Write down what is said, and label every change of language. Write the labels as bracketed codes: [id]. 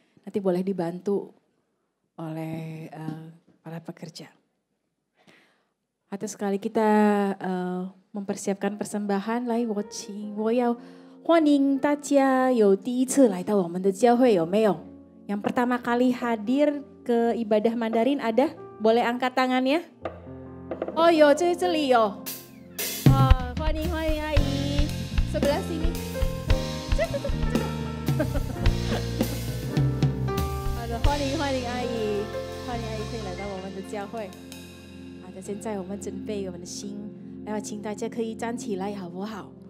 [id] Nanti boleh dibantu oleh para pekerja. Ada sekali kita mempersiapkan persembahan [zh] 来，我要欢迎大家有第一次来到我们的教会，有没有？ [id] yang pertama kali hadir ke ibadah Mandarin ada? Boleh angkat tangannya? [zh] Oh yo, 这里有。欢迎阿姨， [id] sebelah sini。 [zh] 好的，欢迎阿姨，欢迎阿姨可以来到我们的教会。好的，现在我们准备我们的心，然后请大家可以站起来，好不好？